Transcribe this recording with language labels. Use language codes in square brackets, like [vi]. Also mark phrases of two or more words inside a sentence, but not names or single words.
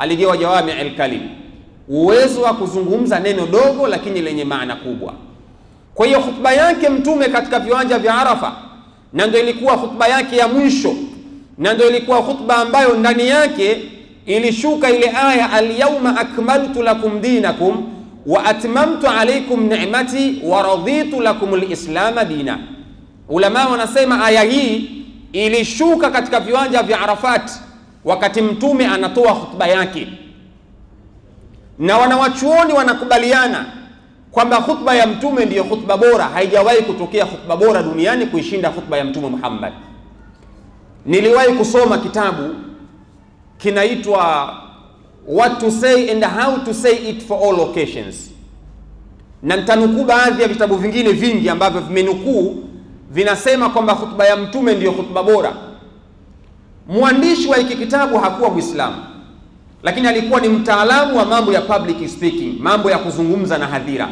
[sw] Aligewa [ar] جوامع الكلم, [sw] uwezo wa kuzungumza neno dogo lakini lenye maana kubwa. Kwa hiyo khutba yake Mtume katika viwanja vya Arafa, na ndio ilikuwa khutba yake ya mwisho, na ndio ilikuwa khutba ambayo ndani yake ilishuka ile aya, [ar] اليوم أكملت لكم دينكم وأتممت عليكم نعمتي ورضيت لكم الإسلام دينا. [sw] Ulama wanasema aya hii ilishuka katika viwanja vya Arafat wakati Mtume anatoa khutba yake, na wanawachuoni wanakubaliana kwamba khutba ya Mtume ndiyo khutba bora. Haijawahi kutokea khutba bora duniani kuishinda khutba ya Mtume Muhammad. Niliwahi kusoma kitabu kinaitwa What to Say and How to Say It for All Occasions, na nitanukuu baadhi ya vitabu vingine vingi ambavyo vimenukuu vinasema kwamba khutba ya Mtume ndiyo khutba bora. Mwandishi wa hiki kitabu hakuwa Muislamu, lakini alikuwa ni mtaalamu wa mambo ya [en] public speaking, [sw] mambo ya kuzungumza na hadhira.